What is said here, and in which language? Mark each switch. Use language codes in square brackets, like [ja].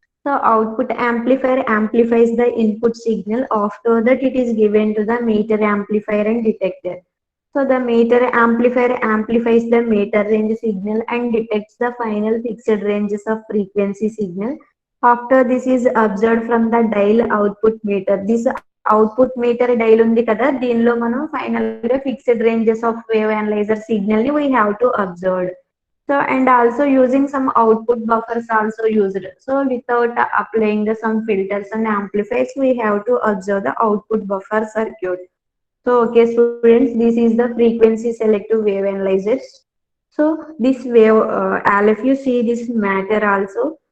[en] So output amplifier amplifies the input signal. After that it is given to the meter amplifier and detector. So the meter amplifier amplifies the meter range signal and detects the final fixed ranges of frequency signal. After this is observed from the dial output meter. This output meter dial [te] ఉంది కదా, దీనిలో మనం final గా fixed ranges of wave analyser signal ని [en] we have to observe. So and also using some output buffers also used. So without applying the some filters and amplifiers we have to observe the output buffer circuit. So okay students, this is the frequency selective wave analyzers. So this wave, all of you see this matter also.